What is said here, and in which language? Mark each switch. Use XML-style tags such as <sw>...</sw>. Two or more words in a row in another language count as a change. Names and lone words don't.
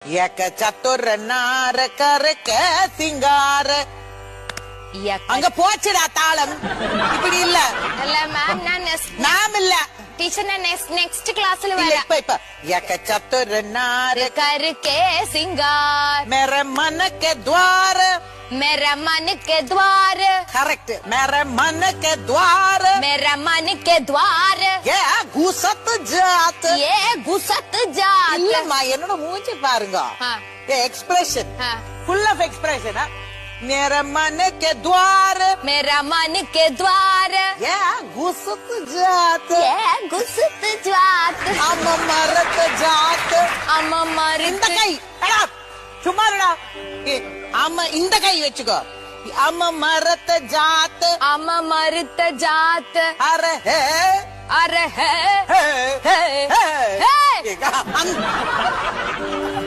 <hi>एक चतुर नार करके सिंगार.</hi> <ta>அங்க போச்சுடா தாளம். இப்படி இல்ல இல்ல மேம், நான் மேம் இல்ல டீச்சர், நான் நெக்ஸ்ட் கிளாஸ்ல இல்ல, வரேன்.</ta> <hi>இப்ப एक चतुर नार करके सिंगार मेरे मन के द्वार. मेरा मन के द्वार, கரெக்ட். मेरे मन के द्वार मेरा मन के द्वार ये घुसत जात. ये घुसत जात.</hi> <ta>இல்லம்மா, என்னோட மூஞ்சி பாருங்க.</ta> <hi>हाँ,</hi> <ta>எக்ஸ்பிரஷன்</ta> <hi>हाँ.</hi> <en>full of expression.</en> <hi>मेरे मन के द्वार मेरा मन के द्वार ये घुसत जात. ये घुसत जात. अम्मा मरत जात. अम्मा मर</hi> <ta>இந்த கை எடா, சும்மா இருடா. அம்மா இந்த கை வச்சுக்கோ.</ta> <hi>अम्मा मरत जात. अम्मा मरत जात. अरे है अरे है ஹே है ஹே. है</hi> <ta>ஏகா, அந்த</ta>